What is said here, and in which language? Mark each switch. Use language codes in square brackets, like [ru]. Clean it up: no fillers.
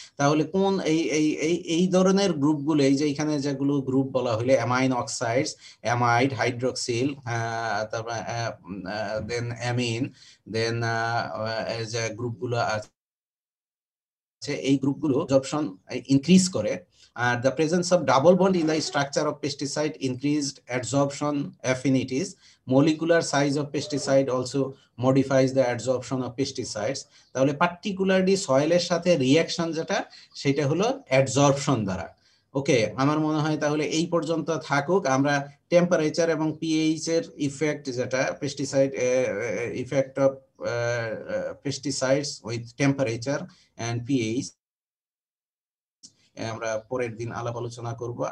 [bn] তাহলে কোন এই ধরনের গ্রুপগুলো, এই যে এখানে যেগুলো গ্রুপ বলা হলো অ্যামাইন অক্সাইডস, অ্যামাইড, হাইড্রোক্সিল, তারপর দেন অ্যামিন, দেন যে গ্রুপগুলো আছে এই গ্রুপগুলো অ্যাবজর্পশন ইনক্রিজ করে। [en] The presence of double bond in the structure of pesticide increased adsorption affinities. Molecular size of pesticide also modifies the adsorption of pesticides. [bn] তাহলে particularly সয়েলের সাথে reaction যেটা সেটা হলো অ্যাডসর্পশন দ্বারা। ওকে, আমার মনে হয় তাহলে এই পর্যন্ত থাকুক। আমরা টেম্পারেচার এবং পিএইচ এর ইফেক্ট, যেটা [en] pesticide effect of pesticides with temperature and pH, [bn] আমরা পরের দিন আলাপ আলোচনা করব।